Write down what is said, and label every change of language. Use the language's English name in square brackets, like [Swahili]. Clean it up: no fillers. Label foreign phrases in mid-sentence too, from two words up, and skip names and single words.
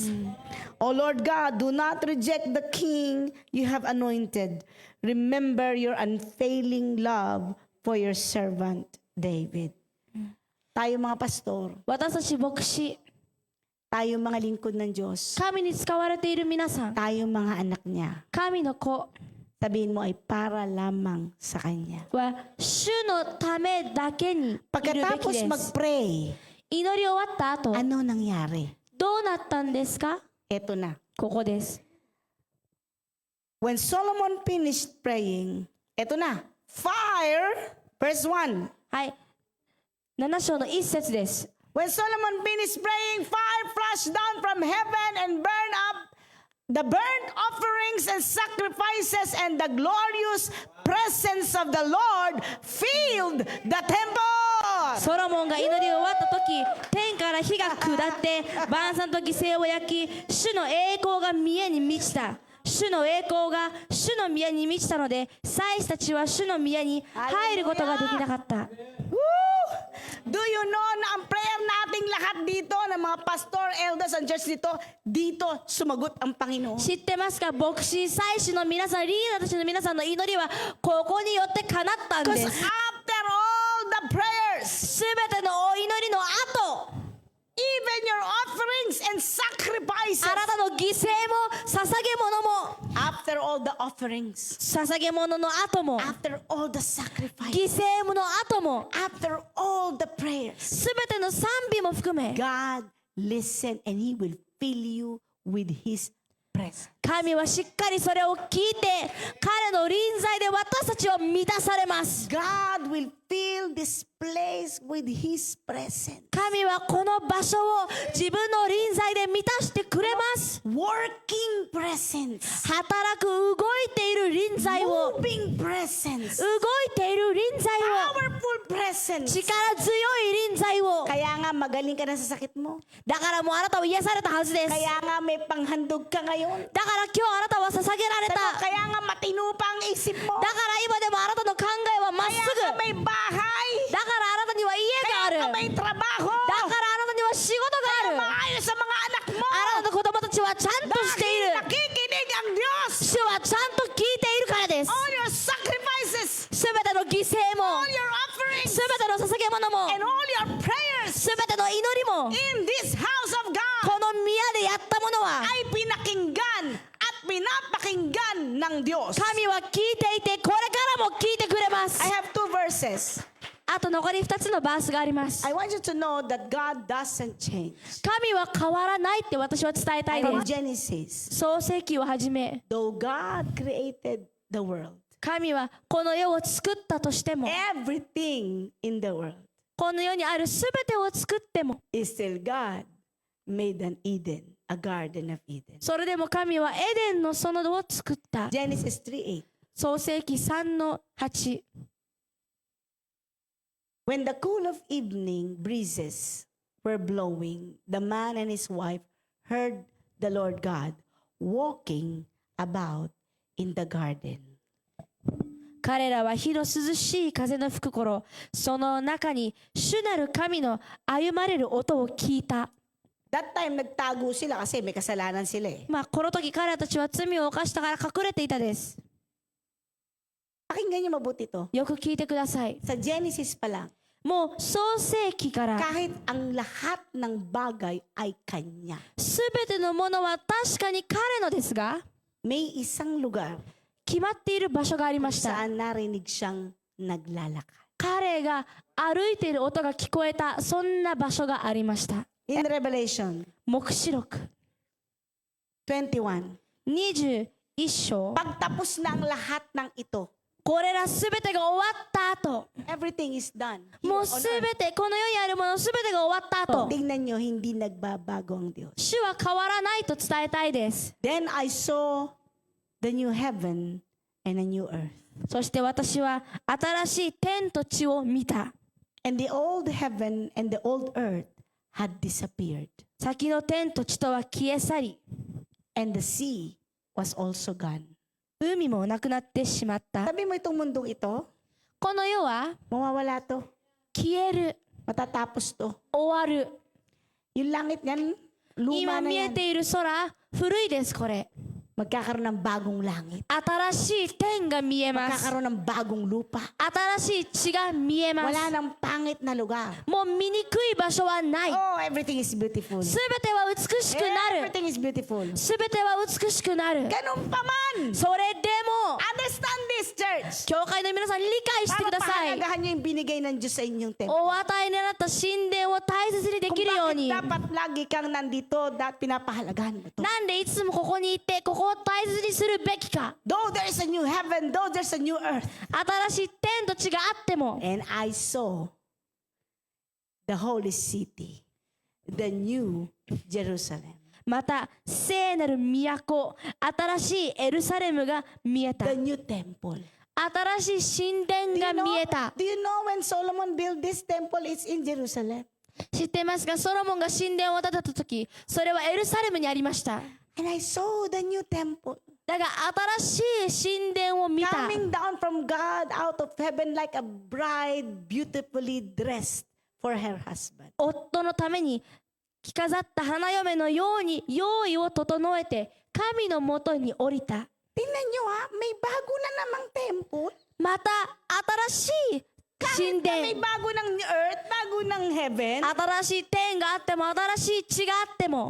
[English] O Lord God, do not reject the king you have anointed. Remember your unfailing love for your servant David. [Filipino] Tayo mga pastor, [Japanese] 私たち牧師、 [Filipino] tayo mga lingkod ng Diyos, [Japanese] 神に使われている皆さん、 [Filipino] tayo mga anak niya, [Japanese] 神の子 [Filipino] sabihin mo ay para lamang sa Kanya. [Japanese] は主のためだけにいるべき [Filipino] Pagkatapos [Japanese] です。 [Filipino] mag-pray, [Japanese] 祈り終わった後、 [Filipino] ano nangyari? [Japanese] どうなったんですか？ [Filipino] Eto na. [Japanese] ここです。 [English] When Solomon finished praying, [Filipino] eto na, [English] fire, verse 1. [Japanese] はい。7章の1節です。 [English] When Solomon finished praying, fire flashed down from heaven and burned up the burnt offerings and sacrifices, and the glorious presence of the Lord filled the temple. [Japanese] ソロモンが祈り終わった時、天から火が下って晩餐と犠牲を焼き、主の栄光が宮に満ちた。主の栄光が主の宮に満ちたので、祭司たちは主の宮に入ることができなかった。 Woo! [English] Do you know [Filipino] na ang prayer nating lahat dito, ng mga pastor, [English] elders, and church [Filipino] dito sumagot ang Panginoon. [Japanese] 知ってますか？牧師、祭司の皆さん、リーダーたちの皆さんの祈りはここによって叶ったんで [English] Because [Japanese] す。 [English] after all the prayers, [Japanese] すべてのお祈りの後、 [English] even your offerings and sacrifices, [Japanese] あなたの犠牲も捧げ物も、 [English] after all the offerings, [Japanese] 捧げ物の後も、 [English] after all the sacrifices, [Japanese] 犠牲の後も、 [English] after all the prayers, [Japanese] すべての賛美も含め、 [English] God listen and He will fill you with His presence. [Japanese] 神はしっかりそれを聞いて、彼の臨在で私たちを満たされます。 [English] God will fill this place with His presence. [Japanese] 神はこの場所を自分の臨在で満たしてくれます。 [English] Working presence. [Japanese] 働く、動いている臨在を、 [English] Moving presence. [Japanese] 動いている臨在を、 [English] Powerful presence. [Japanese] 力強い臨在を。 [Filipino] Kaya nga magaling ka na sa sakit mo. [Japanese] だからもうあなたは癒されたはずです。 [Filipino] Kaya nga may panghandog ka ngayon. [Japanese] だから今日あなたは捧げられた。 [Filipino] Kaya nga matino pa ang isip mo. [Japanese] だから今でもあなたの考えはまっ [Filipino] Kaya [Japanese] すぐ。 [Filipino] nga may bahay. [Japanese] だからあなたには家があ [Filipino] Kaya [Japanese] る。 [Filipino] nga may trabaho. [Japanese] だからあなたには仕事がある。 [Filipino] Maayos sa mga anak mo. [Japanese] あなたの子供たちはちゃんとしてい [Filipino] Dahil [Japanese] る。 [Filipino] nakikinig ang Diyos. [Japanese] 主はちゃんと聞いているからです。 [English] All your sacrifices, [Japanese] すべての犠牲も、 [English] all your offerings, [Japanese] すべての捧げ物も、 [English] and all your prayers [Japanese] すべての祈りも、 [English] in this house of God [Japanese] この宮でやったものは、 [Filipino] ay pinakinggan at pinapakinggan ng Diyos. [Japanese] 神は聞いていて、これからも聞いてくれます。 [English] I have two verses. [Japanese] あと残り2つのバースがあります。 [English] I want you to know that God doesn't change. [Japanese] 神は変わらないって私は伝えたい [English] From [Japanese] です。 [English] Genesis, [Japanese] 創世記をはじめ、 [English] though God created the world, [Japanese] 神はこの世を作ったとしても、 [English] everything in the world, [Japanese] この世にあるすべてを作っても、 [English] is still God made an Eden, a garden of Eden. [Japanese] それでも神はエデンの園を作った。 [English] Genesis 3:8. [Japanese] 創世記3の8。 [English] When the cool of evening breezes were blowing, the man and his wife heard the Lord God walking about in the garden. [Japanese] 彼らは日の涼しい風の吹く頃、その中に主なる神の歩まれる音を聞いた。 [English] That time, [Filipino] nagtago sila kasi may kasalanan sila eh. [Japanese] まあ、この時彼らたちは罪を犯したから隠れていたです。 [Filipino] Pakinggan niyo mabuti to. [Japanese] よく聞いてください。 [Filipino] Sa Genesis pa lang, [Japanese] もう創世記から [Filipino] kahit ang lahat ng bagay ay Kanya, [Japanese] すべてのものは確かに彼のですが、 [Filipino] may isang lugar [Japanese] 決まっている場所がありました。 [Filipino] saan narinig siyang naglalakad. [Japanese] 彼が歩いている音が聞こえた、そんな場所がありました。 [English] In Revelation [Japanese] 黙示録 [English] 21, [Japanese] 21章 [Filipino] pagtapos na ang lahat ng ito, [Japanese] これらすべてが終わった後 [English] everything is done. Here [Japanese] もう [English] on [Japanese] す [English] earth. [Japanese] べてこの世にあるものすべてが終わった後 [Filipino] Tingnan nyo, hindi nagbabago ang Diyos. [Japanese] 主は変わらないと伝えたいです。 [English] Then I saw the new heaven and a new earth. [Japanese] そして私は新しい天と地を見た。 [English] And the old heaven and the old earth had disappeared. [Japanese] 先の天と地とは消え去り、 [English] And the sea was also gone. [Japanese] 海もなくなってしまった。 [Filipino] Sabi mo itong mundong ito, [Japanese] この世は [Filipino] mawawala to. [Japanese] 消える、 [Filipino] Matatapos to. [Japanese] 終わる。 [Filipino] Yung langit yan, luma [Japanese] 今 [Filipino] na [Japanese] 見え [Filipino] yan. [Japanese] ている空、古いですこれ。 [Filipino] Magkakaroon ng bagong langit. [Japanese] 新しい天が見えます。 [Filipino] Magkakaroon ng bagong lupa. [Japanese] 新しい地が見えます。 [Filipino] Wala nang pangit na lugar. [Japanese] もう見にくい場所はない。 [English] Oh, everything is beautiful. [Japanese] すべては美しくなる。 [English] Everything is beautiful. [Japanese] すべては美しくなる。 [Filipino] Ganun pa man. [Japanese] それでも、 [English] Understand this, church. [Japanese] 教会の皆さん理解してください。 [Filipino] Papahalagahan nyo yung binigay ng Diyos sa inyong temple. [Japanese] お与えになった神殿を大切にで [Filipino] Kung [Japanese] きるよう [Filipino] bakit [Japanese] に。 [Filipino] dapat lagi kang nandito, pinapahalagahan mo to. [Japanese] なんでいつもここにいて、ここを大切にするべきか。 [English] Though there is a new heaven, though there's a new earth. [Japanese] 新しい天と地があっても、 [English] And I saw the holy city, the new Jerusalem. [Japanese] また聖なる都、新しいエルサレムが見えた。 [English] The new temple. [Japanese] 新しい神殿が見えた。 [English] Do you know when Solomon built this temple, it's in Jerusalem? [Japanese] 知ってますか？ソロモンが神殿を建てた時、それはエルサレムにありました。 [English] And I saw the new temple [Japanese] だが新しい神殿を見た。 [English] coming down from God out of heaven like a bride beautifully dressed for her husband. [Japanese] 夫のために着飾った花嫁のように用意を整えて神のもとに降りた。 [Filipino] Tingnan nyo ha, may bago na namang temple. [Japanese] また新しい神 [Filipino] May [Japanese] 殿、 [Filipino] bago ng earth, bago ng heaven. [Japanese] 新しい天があっても新しい地があっても、